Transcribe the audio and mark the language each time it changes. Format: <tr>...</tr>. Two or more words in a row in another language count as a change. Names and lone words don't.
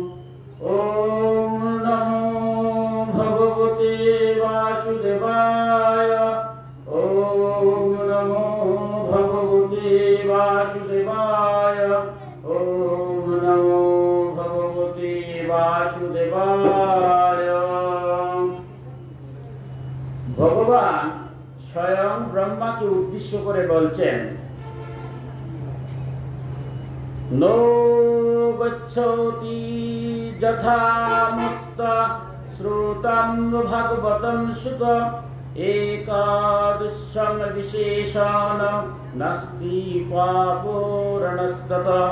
<sa>ওম নমো ভগবতে বাসুদেবায়। ওম নমো ভগবতে বাসুদেবায়। ওম নমো ভগবতে বাসুদেবায়।</sa> <bn>ভগবান স্বয়ং ব্রহ্মাকে উদ্দেশ্য করে বলছেন,</bn> <sa>নো গচ্ছতি যথা মুক্ত শ্রুতম ভাগবতম সুত একাদশং বিশেষণ নাস্তি পাপোরণস্তত।</sa>